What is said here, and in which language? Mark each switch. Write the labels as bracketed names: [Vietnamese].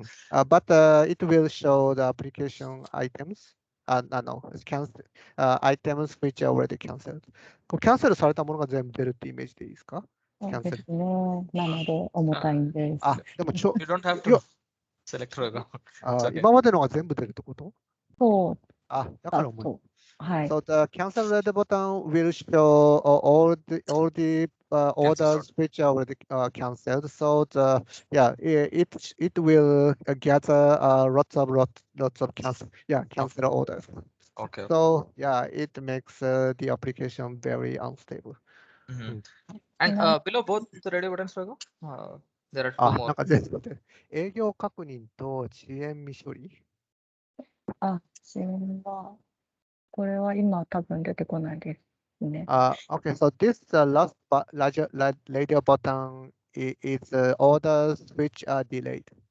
[English] But it will show the application items. No, it's cancel items which are already canceled. [Japanese] こうキャンセルされたものが全部出るってイメージでいいですか？そうですね。なので重たいんです。でも [English] You don't have to select logo. [Japanese] 今までのが全部出るってこと？そうだから重い。と。はい。 [English] So the cancel red button will show all the orders which are already canceled. So it will gather lots of cancel orders. Okay. So it makes the application very unstable. And below both the radio buttons, logo, there are two more. [Japanese] なんか全部で営業確認と遅延未処理。遅延はこれは今多分出てこないですね。 [English] Okay, so this last radio button is orders which are delayed.